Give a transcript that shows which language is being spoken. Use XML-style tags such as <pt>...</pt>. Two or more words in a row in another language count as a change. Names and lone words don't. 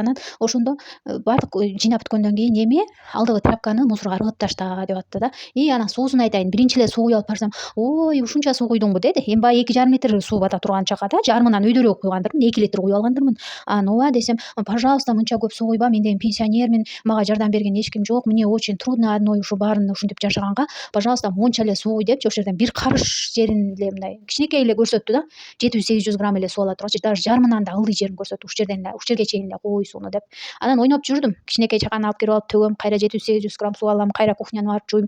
<ky>Анан ошондо баардык жыйнап бүткөндөн кийин эми алдыгы тряпканы мусорго ыргытып ташта деп атты да. Анан суусун айтайын. Биринчи эле суу куюп алып барсам: "Ой, ушунча суу куйдуңбу" деди. Эми баягы 2,5 литр суу бата турган чакада жарымынан өйдөрөөк куйгандырмын, 2 литр куюп алгандырмын. Анан ооба десем: "Пожалуйста, мынча көп суу куйба, мен деген пенсионермин, мага жардам берген эч ким жок,</ky> <ru>мне очень трудно одной</ru> <ky>ушу баарын ушинтип жашаганга, пожалуйста, монча эле суу куй" депчи, ошол жерден бир карыш жерин эле мындай кичинекей эле көрсөттү да. 700-800 грамм эле суу ала тургачы, даже жарымынан да ылдый жерин көрсөттү. Ушул жерге чейин эле куй сууну деп. Анан ойноп жүрдүм. Кичинекей чаканы алып кирип алып төгөм, кайра 700-800 грамм суу алам, кайра кухняны барып жууйм.</ky>